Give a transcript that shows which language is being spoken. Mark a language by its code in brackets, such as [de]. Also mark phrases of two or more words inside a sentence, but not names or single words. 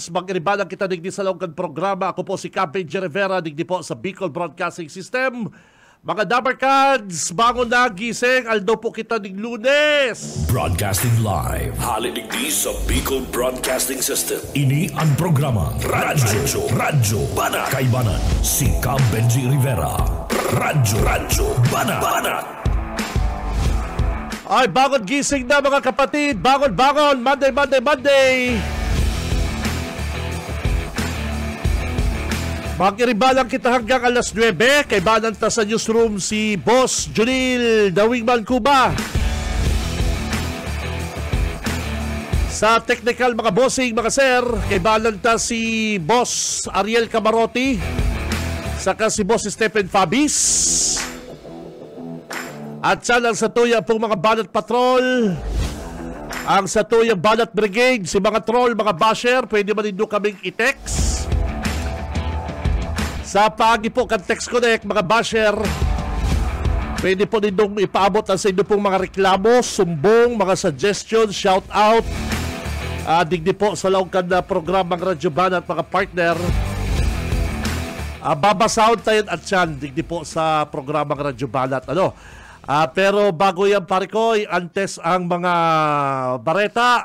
[bik] Mag-iribalang kita digdi sa loob kan programa. Ako po si Benji Rivera, digdi po sa Bicol Broadcasting System. [tl] Mga Damercans, bangon na, gising. [bik] Aldaw po kita ng Lunes. [en] Broadcasting live. [bik] Halidigdi sa Bicol Broadcasting System. Ini ang programa Radyo Banat. Kaibanan si Benji Rivera. Radyo Banat. [tl] Ay, bangon, gising na, mga kapatid. Bangon. Monday. [bik] Mag-iribalang kita hanggang alas 9. Kay bananta sa newsroom si Boss Junil Dawingman Cuba. Sa technical, mga bossing, mga sir, kay bananta si Boss Ariel Camarotti. Saka si Boss Stephen Fabis. At sana sa tuya pong mga Banat Patrol, ang sa tuyang Banat Brigade, si mga troll, mga basher, pwede man din kaming i-text. Sa paagi po kan Text Connect, mga basher, pwede po nindong ipaabot ang sa inyo pong mga reklamo, sumbong, mga suggestions, [en] shout out. [bik] Digdi po sa laong kan na programang Radyo Banat, mga partner. [tl] Babasound tayo at yan, digdi po sa programang Radyo Banat. [bik] Pero bago yan, pare ko, antes ang mga bareta.